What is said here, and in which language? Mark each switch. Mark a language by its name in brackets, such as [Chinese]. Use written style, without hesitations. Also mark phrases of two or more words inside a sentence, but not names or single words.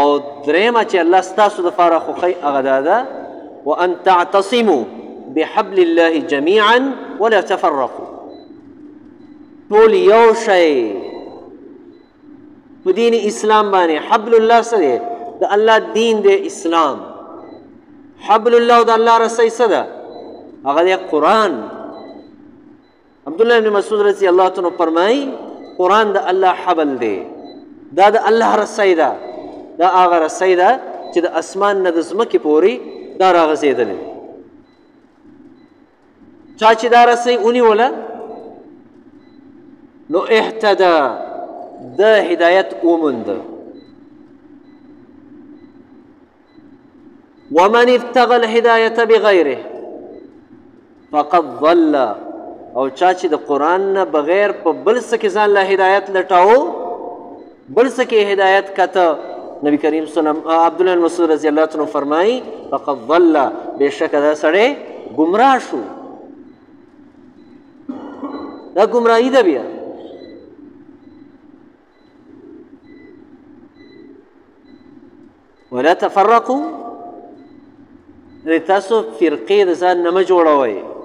[Pashto] او درېمه چې الله ستاسو دپاره خوښوي هغه دا ده [Arabic] وان تعتصموا بحبل الله جميعا ولا تفرقوا. [Pashto] ټول یو شی په دین اسلام باندې. [Arabic] حبل الله [Pashto] څه دی؟ د الله دین دی اسلام. [Arabic] حبل الله [Pashto] د الله رسۍ څه ده؟ هغه دی قرآن. عبدالله بن مسعود [Arabic] رضی الله عنه [Pashto] فرمایي قرآن د الله حبل دی، دا د الله رسۍ ده، دا هغه رسۍ ده چې د اسمان نه د ځمکې پورې دا راغځېدلې. چا چې دا رسۍ ونیوله نو اهتدى، د هدایت ومونده. [Arabic] ومن ابتغى الهداية بغيره فقد ضل. [Pashto] او چا چې د قرآن نه بغیر په بل څه کې ځان له هدایت لټاو، بل څه کې هدایت کته، نبی کریم صلی الله عبدالله بن مسعود [Arabic] رضی الله عنه [Pashto] فرمایي [Arabic] فقد ضل، [Pashto] بېشکه دا سړی ګمراه شو. دا ګمراهي ده. بیا [Arabic] ولا تفرقوا، [Pashto] تاسو فرقې د ځان نه مه جوړوئ.